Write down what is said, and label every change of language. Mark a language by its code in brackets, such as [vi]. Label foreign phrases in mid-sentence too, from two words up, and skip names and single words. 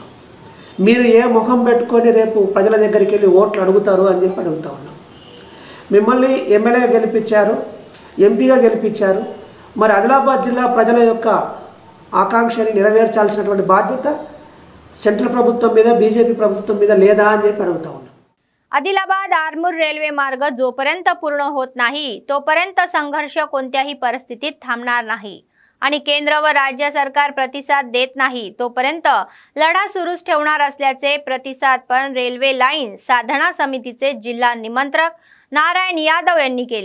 [te] మీరు ఏ ముఖం పెట్టుకొని రేపు ప్రజల దగ్గరికి వెళ్ళి ఓట్లు అడుగుతారు అని చెప్పి అడుగుతా ఉన్నాం। మిమ్మల్ని ఎమ్మెల్యేగా గెలిపించారు, ఎంపీగా గెలిపించారు, మరి ఆదిలాబాద్ జిల్లా ప్రజల యొక్క ఆకాంక్షని నెరవేర్చాల్సినటువంటి బాధ్యత సెంట్రల్ ప్రభుత్వం మీద బీజేపీ ప్రభుత్వం మీద లేదా అని చెప్పి అడుగుతా ఉన్నాం। [mr] आदिलाबाद आरमूर रेल्वे मार्ग जोपर्यंत पूर्ण होत नाही तोपर्यंत संघर्ष कोणत्याही परिस्थितीत थांबणार नाही आणि केंद्र व राज्य सरकार प्रतिसाद देत नाही तोपर्यंत लढा सुरूच ठेवणार असल्याचे प्रतिसादपण रेल्वे लाईन साधना समितीचे जिल्हा निमंत्रक नारायण यादव यांनी केले।